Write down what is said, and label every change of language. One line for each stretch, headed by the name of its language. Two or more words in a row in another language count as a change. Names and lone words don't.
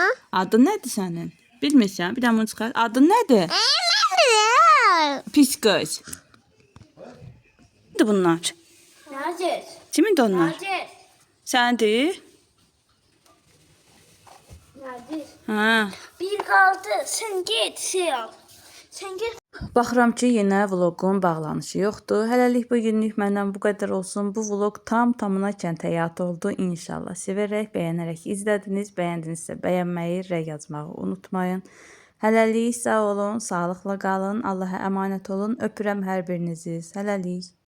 Azerbaijani: Adın nədir sənin? Bilmirsən? Bir də bunu çıxar. Adın nədir? Pis qız. Nədir bunlar? Naciz. Kimindir onlar? Naciz. Səndir? Naciz. Hə.
Turkish: Bir kaldı. Sen git şey al. Sen git.
Azerbaijani: Baxıram ki, yenə vloqun bağlanışı yoxdur. Hələlik bu günlük məndən bu qədər olsun. Bu vloq tamına kənd həyatı oldu. İnşallah sevərək, bəyənərək izlədiniz. Bəyəndinizsə bəyənməyi, rəy yazmağı unutmayın. Hələlik sağ olun, sağlıqla qalın. Allaha əmanət olun. Öpürəm hər birinizi. Hələlik.